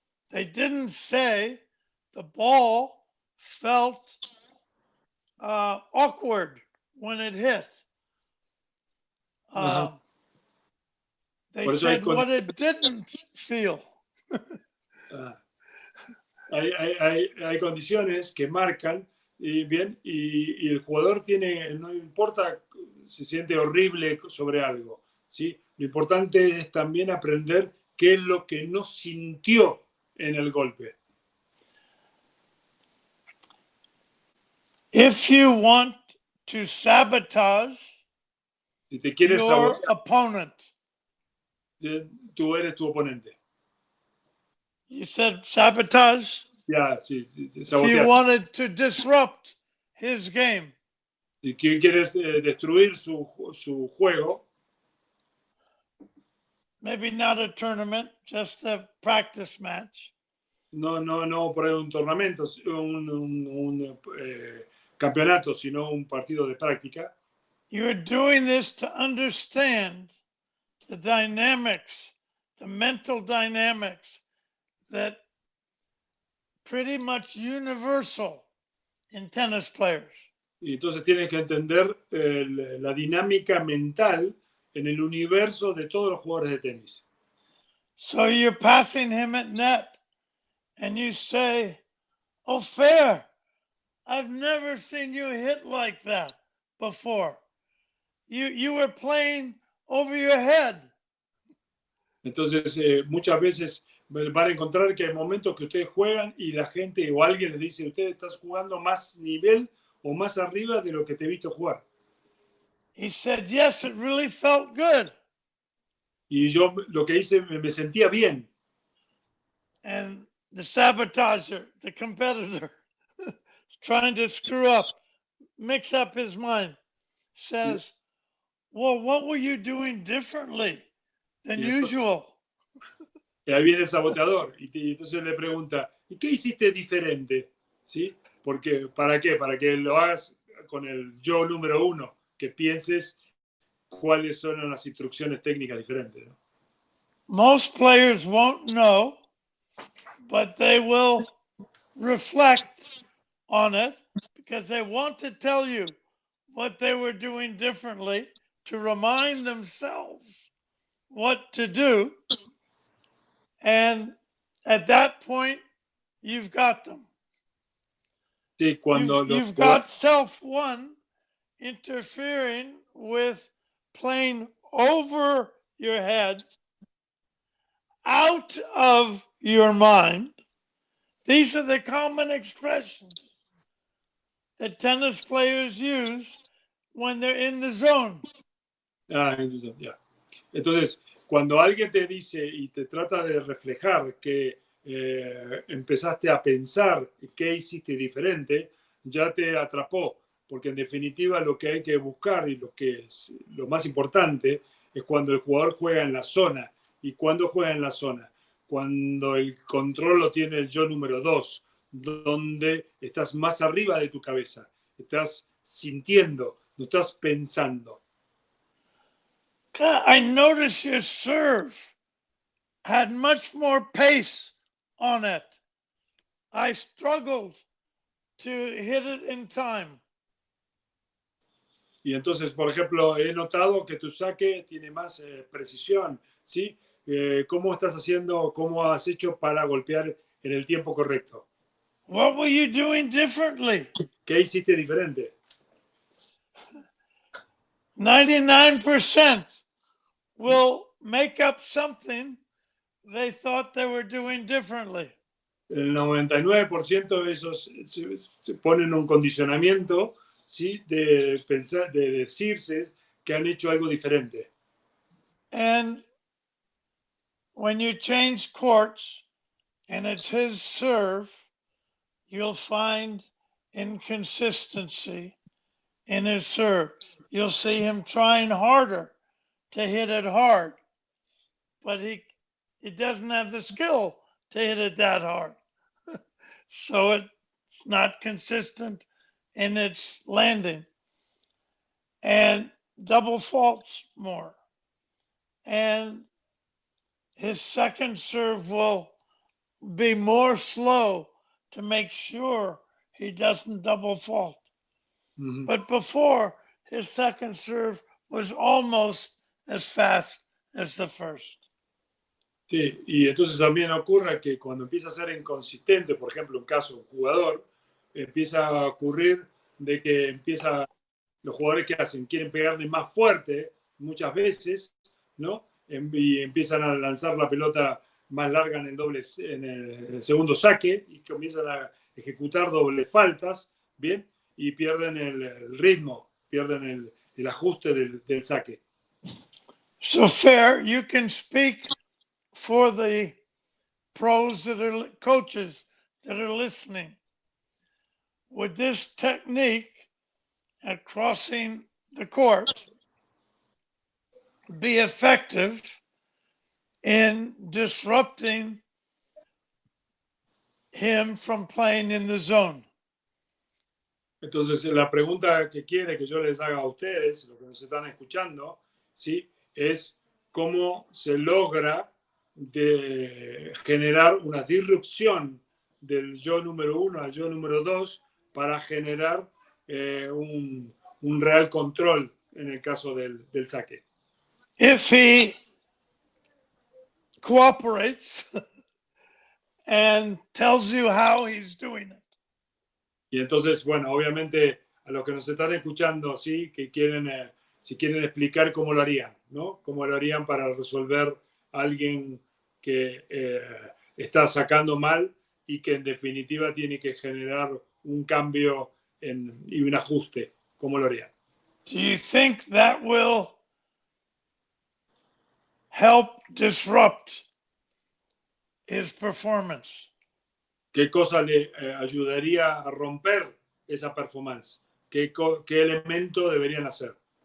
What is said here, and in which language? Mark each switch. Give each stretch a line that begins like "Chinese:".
English: They didn't say the ball felt awkward when it hit. They said what it didn't feel.
Spanish: Hay condiciones que marcan bien y el jugador no importa si se siente horrible sobre algo, ¿sí? Lo importante es también aprender qué es lo que no sintió en el golpe.
English: If you want to sabotage
Spanish: si te quieres
English: your opponent,
Spanish: tú eres tu oponente.
English: You said sabotage? Yeah, sí, If you wanted to disrupt his game.
Spanish: Si quieres destruir su juego.
English: Maybe not a tournament, just a practice match.
Spanish: No por un torneo, un campeonato, sino un partido de práctica.
English: You're doing this to understand the dynamics the mental dynamics that pretty much universal in tennis players.
Spanish: Y entonces tienes que entender la dinámica mental en el universo de todos los jugadores de tenis.
English: So you're passing him at net and you say, "Oh, fair, I've never seen you hit like that before. You were playing over your head."
Spanish: Entonces, muchas veces van a encontrar que hay momentos que ustedes juegan y la gente o alguien les dice, usted estás jugando más nivel o más arriba de lo que te he visto jugar.
English: He said, "Yes, it really felt good."
Spanish: Y yo lo que hice, me sentía bien.
English: And the sabotager, the competitor, trying to screw up, mix up his mind, says, "Well, what were you doing differently than usual?"
Spanish: Y ahí viene el saboteador y entonces le pregunta, ¿y qué hiciste diferente? ¿Sí? Porque, ¿para qué? Para que lo hagas con el yo número uno, que pienses cuáles son las instrucciones técnicas diferentes, ¿no?
English: Most players won't know, but they will reflect on it because they want to tell you what they were doing differently to remind themselves what to do. And at that point, you've got them.
Spanish: Sí, cuando
English: You've got self one interfering with playing over your head, out of your mind. These are the common expressions that tennis players use when they're in the zone.
Spanish: Entonces, ya. Entonces, cuando alguien te dice y te trata de reflejar que empezaste a pensar qué hiciste diferente, ya te atrapó, porque en definitiva lo que hay que buscar y lo más importante es cuando el jugador juega en la zona. ¿Y cuándo juega en la zona? Cuando el control lo tiene el yo número 2, donde estás más arriba de tu cabeza, estás sintiendo, no estás pensando.
English: God, I noticed your serve had much more pace on it. I struggled to hit it in time.
Spanish: Y entonces, por ejemplo, he notado que tu saque tiene más precisión, ¿sí? ¿Cómo estás haciendo, cómo has hecho para golpear en el tiempo correcto?
English: What were you doing differently?
Spanish: ¿Qué hiciste diferente?
English: 99% will make up something they thought they were doing differently.
Spanish: El 99% de esos se ponen un condicionamiento, ¿sí? De pensar, de decirse que han hecho algo diferente.
English: And when you change courts and it's his serve, you'll find inconsistency in his serve. You'll see him trying harder to hit it hard, but he doesn't have the skill to hit it that hard. So it's not consistent in its landing and double faults more. And his second serve will be more slow to make sure he doesn't double fault. Mm-hmm. But before, his second serve was almost as fast as the first.
Spanish: Sí, y entonces también ocurre que cuando empieza a ser inconsistente, por ejemplo, un caso, un jugador, empieza a ocurrir de que los jugadores que hacen, quieren pegarle más fuerte muchas veces, ¿no? Y empiezan a lanzar la pelota más larga en el segundo saque y comienzan a ejecutar doble faltas, ¿bien? Y pierden el ritmo, pierden el ajuste del saque.
English: So fair, you can speak for the pros that are coaches that are listening. Would this technique at crossing the court be effective in disrupting him from playing in the zone?
Spanish: Entonces, la pregunta que quiere que yo les haga a ustedes, los que nos están escuchando, ¿sí? Es cómo se logra de generar una disrupción del yo número 1 al yo número 2 para generar un real control en el caso del saque.
English: If he cooperates and tells you how he's doing it.
Spanish: Y entonces, bueno, obviamente a los que nos están escuchando, ¿sí? Que quieren, si quieren explicar cómo lo harían, ¿no? Cómo lo harían para resolver a alguien que está sacando mal y que en definitiva tiene que generar un cambio y un ajuste. ¿Cómo lo harían?
English: Do you think that will help disrupt his performance?
Spanish: ¿Qué cosa le ayudaría a romper esa performance? ¿Qué elemento deberían hacer?